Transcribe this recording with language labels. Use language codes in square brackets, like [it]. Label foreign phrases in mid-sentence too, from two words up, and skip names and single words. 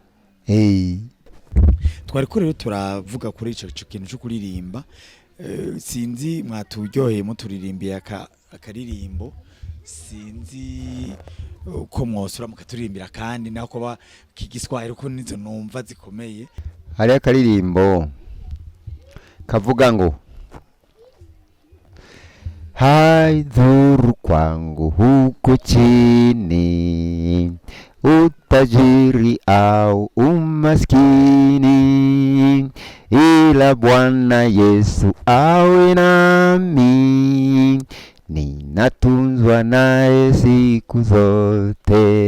[rn] Twari ko rero turavuga kuri ico kintu cyo kuririmba, sinzi mwaturyoheye muturirimbiye akaririmbo, sinzi ko mwosura mukaturirimbira kandi nako kigiswahili ko nizo numva zikomeye. hariho akaririmbo kavuga ngo [sw] haidhuru kwangu huku chini utajiri au umaskini, ila Bwana Yesu awe nami, ninatunzwa naye siku zote.